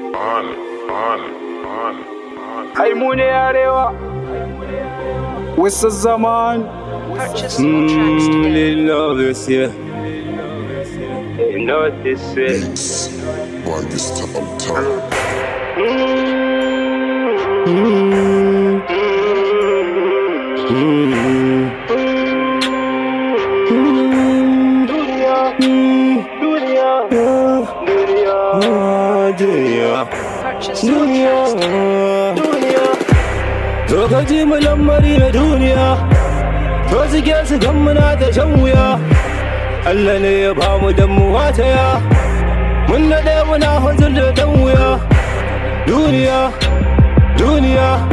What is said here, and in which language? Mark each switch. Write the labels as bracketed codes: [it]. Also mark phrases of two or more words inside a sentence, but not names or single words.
[ha] On, on, on, on. Ai mu ne Arewa. Wasu zaman. [en] Purchase your tracks Mm, today. they love this, yeah. They know this, yeah. Beats by this time, time. Mm, mm, mm. [ha] Duniya, duniya, duniya. [en] Purchase your tracks today. [ha] Duniya. Zo ka ji mu lamari na duniya. To suke su gan muna ta shan wuya. Allah ne ya ba mu dan mu wataya. Mun daɗe muna huzur da dan wuya. Duniya, duniya.